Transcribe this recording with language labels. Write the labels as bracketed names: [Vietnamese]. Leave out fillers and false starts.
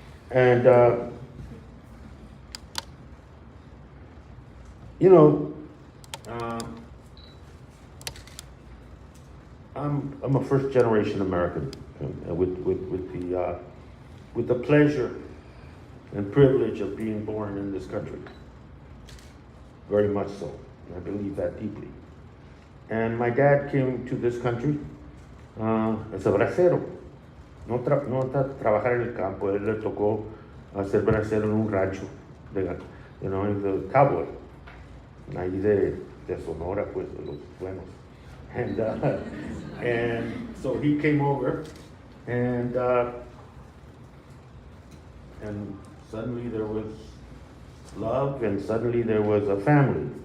[English] And, you know, I'm a first generation American with the pleasure and privilege of being born in this country. Very much so. I believe that deeply. And my dad came to this country as a bracero. [Spanish] No trabajar en el campo. Él le tocó ser bracero en un rancho. [English] You know, he's a cowboy. [Spanish] Ahí de Sonora, pues, de los buenos. [English] And so he came over, and suddenly there was love, and suddenly there was a family.